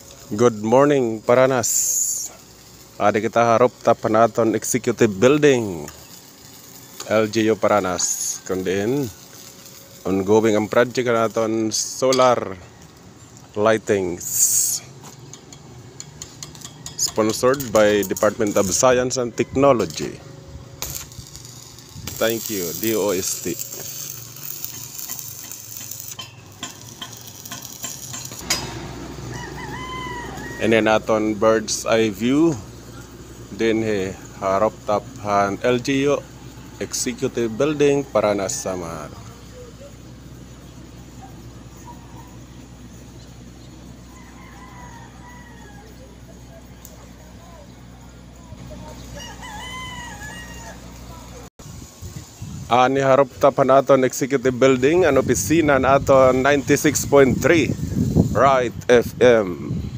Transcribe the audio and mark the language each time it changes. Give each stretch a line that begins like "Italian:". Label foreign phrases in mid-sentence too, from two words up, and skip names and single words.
English: Good morning, Paranas.
Waray: Ada kita harap tapan aton
English: executive building
Waray: LGU Paranas. Kundin ongoing ang project naton
English: solar lightings. Sponsored by Department of Science and Technology. Thank you, DOST. And then aton bird's eye view
Waray: din harap tapan
English: LGU Executive Building Paranas Samar.
Waray: Ani harap tapan aton Executive Building an opisina naton 96.3 Right FM.